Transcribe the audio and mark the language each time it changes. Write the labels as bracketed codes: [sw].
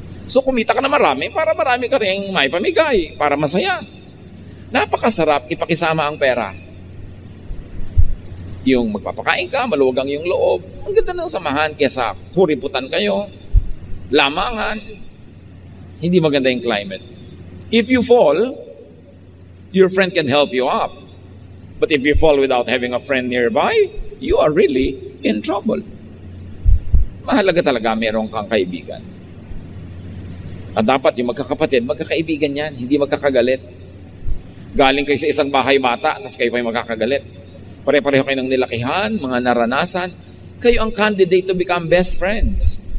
[tl] So kumita ka na marami, para marami ka rin may pamigay, para masaya. Napakasarap ipakisama ang pera. Yung magpapakain ka, maluwagang yung loob. Ang ganda ng samahan kesa kuriputan kayo, lamangan. Hindi maganda yung climate. [en] If you fall, your friend can help you up. But if you fall without having a friend nearby, you are really in trouble. [tl] Mahalaga talaga meron kang kaibigan. At dapat yung magkakapatid, magkakaibigan yan, hindi magkakagalit. Galing kayo sa isang bahay bata, tapos kayo pa yung magkakagalit. Pare-pareho kayo ng nilakihan, mga naranasan. Kayo ang candidate to become best friends.